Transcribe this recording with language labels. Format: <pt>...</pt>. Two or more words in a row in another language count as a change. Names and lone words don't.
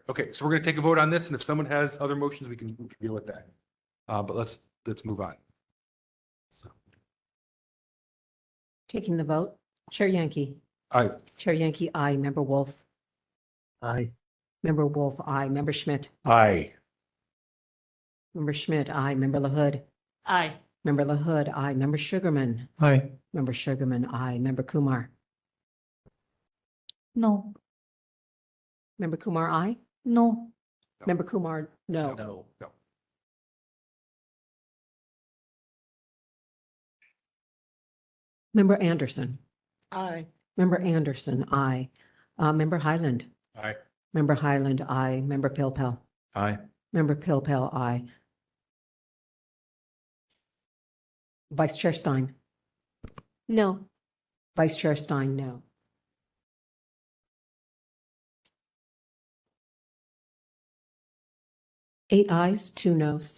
<en>Okay, so we're going to take a vote on this, and if someone has other motions, we can deal with that. But let's move on. So. Taking the vote, Chair Yankee. Aye. Chair Yankee, aye. Member Wolf. Aye. Member Wolf, aye. Member Schmidt. Aye. Member Schmidt, aye. Member LaHood. Aye. Member LaHood, aye. Member Sugarman. Aye. Member Sugarman, aye. Member Kumar. No. Member Kumar, aye. No. Member Kumar, no. No. Member Anderson. Aye. Member Anderson, aye. Member Highland. Aye. Member Highland, aye. Member Pilpel. Aye. Member Pilpel, aye. Vice Chair Stein. No. Vice Chair Stein, no. Eight ayes, 2 noes.</en>